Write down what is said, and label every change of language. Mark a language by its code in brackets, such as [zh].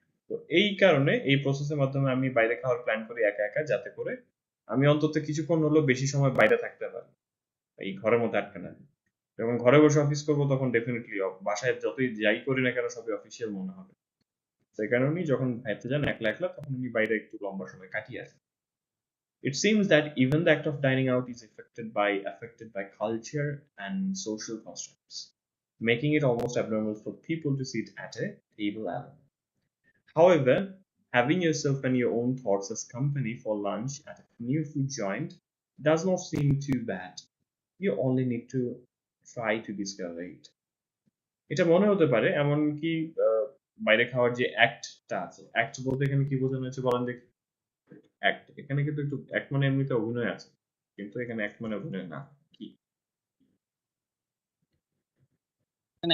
[bn] তো এই কারণে এই প্রসেসের মাধ্যমে আমি বাইরে খাওয়ার প্ল্যান করি একা একা, যাতে করে আমি অন্তত কিছুক্ষণ হলেও বেশি সময় বাইরে থাকতে পারি, এই ঘরের মধ্যে আটকে না। যখন ঘরে বসে অফিস করবো তখন ডেফিনেটলি বাসায় যতই যাই করি না কেন সবই অফিসিয়াল মনে হবে। সেই কারণেই যখন খাইতে যান একলা একলা তখন উনি বাইরে একটু লম্বা সময় কাটিয়ে আসেন। [en] It seems that even the act of dining out is affected by culture and social constructs, making it almost abnormal for people to sit at a table alone. However, having yourself and your own thoughts as company for lunch at a new food joint does not seem too bad. You only need to try to discover it. [bn] এটা মনে হতে পারে এমনকি বাইরে খাওয়ার যে অ্যাক্টটা আছে, act বলতে এখানে কি বোঝানো হয়েছে বলেন দেখি? অ্যাক্ট, এখানে কিন্তু একটু অ্যাক্ট মানে এমনিতে অভিনয় আছে, কিন্তু এখানে অ্যাক্ট মানে অভিনয় না। কি মানে